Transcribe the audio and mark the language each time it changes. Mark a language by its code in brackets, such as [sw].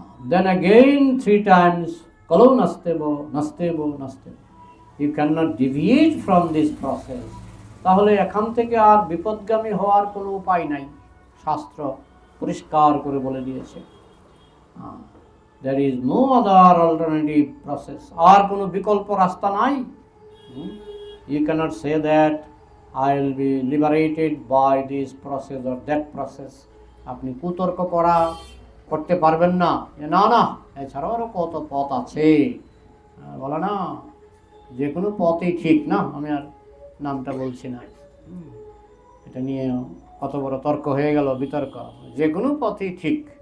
[en] Then again 3 times, [sa] কলৌ নাস্তেব নাস্তেব নাস্তেব। [en] You can not deviate from this process. [bn] তাহলে এখান থেকে আর বিপদগামী হওয়ার কোনো উপায় নাই, শাস্ত্র পরিষ্কার করে বলে দিয়েছে। [en] There is no other alternative process, [bn] আর কোনো বিকল্প রাস্তা নাই। [en] You cannot say that I will be liberated by this process or that process. [bn] আপনি কুতর্ক করতে পারবেন না, না না এছাড়াও আরও কত পথ আছে, বলে না যে কোনো পথই ঠিক না, আমি আর নামটা বলছি না, এটা নিয়ে কত বড় তর্ক হয়ে গেল, বিতর্ক, যে কোনো পথই ঠিক।